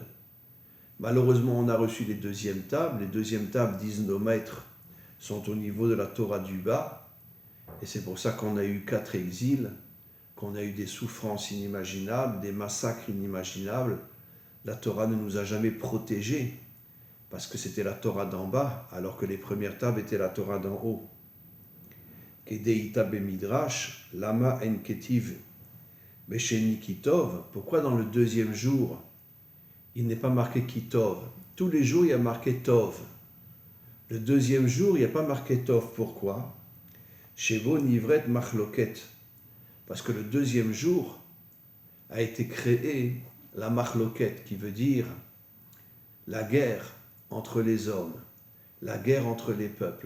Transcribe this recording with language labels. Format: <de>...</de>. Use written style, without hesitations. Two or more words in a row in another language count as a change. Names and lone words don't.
<fr>Malheureusement, on a reçu les deuxièmes tables. Les deuxièmes tables, disent nos maîtres, sont au niveau de la Torah du bas. Et c'est pour ça qu'on a eu 4 exils, qu'on a eu des souffrances inimaginables, des massacres inimaginables. La Torah ne nous a jamais protégés, parce que c'était la Torah d'en bas, alors que les premières tables étaient la Torah d'en haut.</fr> <he>כדאיתא במדרש, למה אין כתיב בשני כי טוב.</he> <fr>Pourquoi dans le deuxième jour, il n'est pas marqué kitov? Tous les jours, il y a marqué tov. Le deuxième jour, il n'y a pas marqué tov. Pourquoi?</fr> <he>שבו נבראת מחלוקת.</he> <fr>Parce que le deuxième jour a été créé la machloket, qui veut dire la guerre entre les hommes, la guerre entre les peuples.</fr>